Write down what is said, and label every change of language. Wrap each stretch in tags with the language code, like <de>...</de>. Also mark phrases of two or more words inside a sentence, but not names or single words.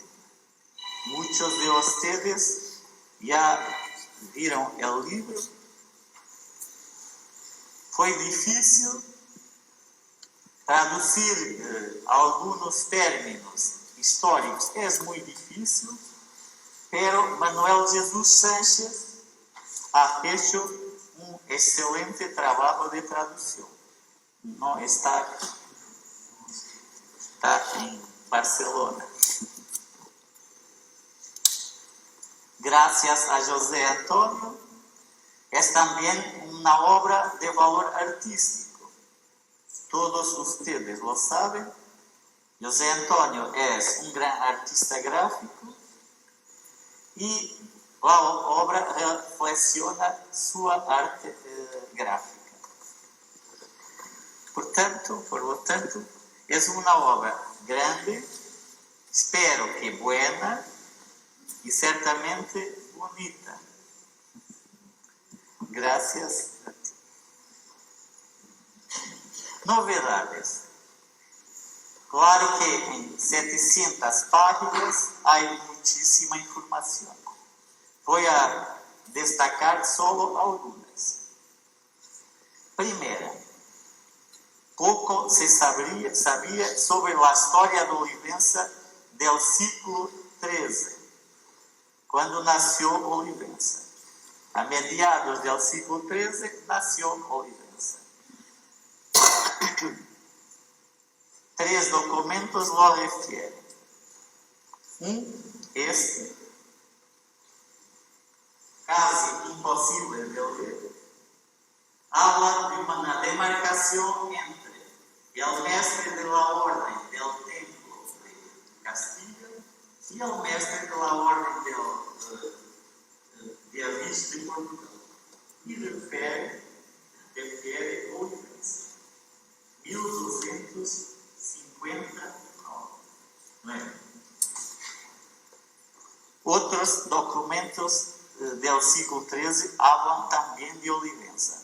<pt>Muitos de ustedes já viram o livro. Foi difícil traduzir alguns términos históricos, é muito difícil,</pt> <es>pero Manuel Jesus Sánchez ha hecho</es> <pt>um excelente trabalho de tradução. Não está em Barcelona.</pt> <es>Gracias a José Antonio,</es> <pt>é também uma obra de valor artístico.</pt> <es>Todos ustedes lo saben.</es> <pt>José Antonio é um grande artista gráfico e a obra reflexiona sua arte gráfica.</pt> <es>Por lo tanto,</es> <pt>é uma obra grande, espero que buena e certamente bonita.</pt> <es>Gracias a ti. Novedades.</es> <pt>Claro que em 700 páginas há muitíssima informação. Vou a destacar solo algumas. Primeira, pouco se sabia sobre a história da Olivença do século XIII, quando nasceu Olivença. A mediados do século XIII nasceu Olivença.</pt> <es>3 documentos lo refieren. Este, casi imposible de leer, habla de una demarcación entre el mestre de la orden del templo de Castilla y el mestre de la orden de Avis de Portugal. Y refiere Olivença. 1259.</es> <pt>Outros documentos do século XIII falam também de Olivença.</pt>